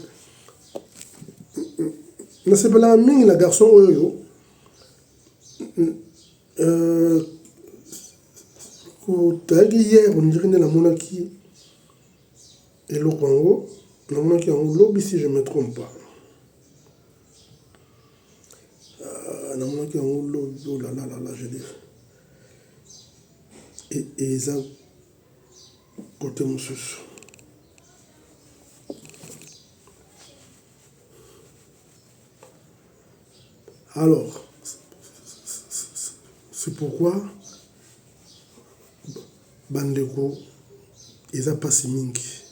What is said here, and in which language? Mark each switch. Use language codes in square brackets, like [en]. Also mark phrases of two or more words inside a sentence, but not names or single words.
[ln] Na sepela mingi na garçon oyo kotaki hier [fr] on dirait [ln] na monaki eloko yango na monaki yango lobi [fr] si je me trompe pas [ln] na monaki yango lobi [fr] oh là là là là je dis et [ln] eza côté mosusu. [fr] Alors, c'est pourquoi [ln] bandeko eza pasi mingi.